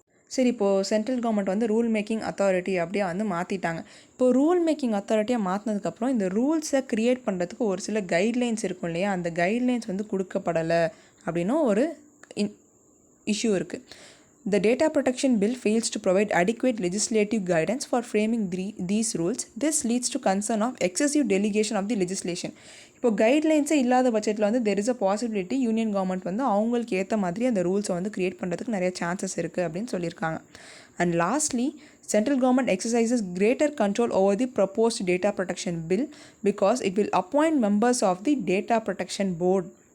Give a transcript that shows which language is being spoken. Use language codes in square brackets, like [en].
[ta] சரி, இப்போது central government வந்து ரூல் மேக்கிங் அத்தாரிட்டி அப்படியே வந்து மாற்றிட்டாங்க. இப்போது ரூல் மேக்கிங் அத்தாரிட்டியாக மாற்றினதுக்கப்புறம் இந்த ரூல்ஸை க்ரியேட் பண்ணுறதுக்கு ஒரு சில கைட்லைன்ஸ் இருக்கும் இல்லையா, அந்த கைட்லைன்ஸ் வந்து கொடுக்கப்படலை அப்படின்னும் ஒரு இஷ்யூ இருக்குது. [en] The Data Protection Bill fails to provide adequate legislative guidance for framing these rules. This leads to concern of excessive delegation of the legislation. [ta] இப்போ கைட்லைன்ஸே இல்லாத பட்சத்தில் வந்து [en] there is a possibility [ta] union government வந்து அவங்களுக்கு ஏற்ற மாதிரி அந்த ரூல்ஸை வந்து க்ரியேட் பண்ணுறதுக்கு நிறைய சான்சஸ் இருக்குது அப்படின்னு சொல்லியிருக்காங்க. [en] And lastly, central government exercises greater control over the proposed data protection bill because it will appoint members of the data protection board.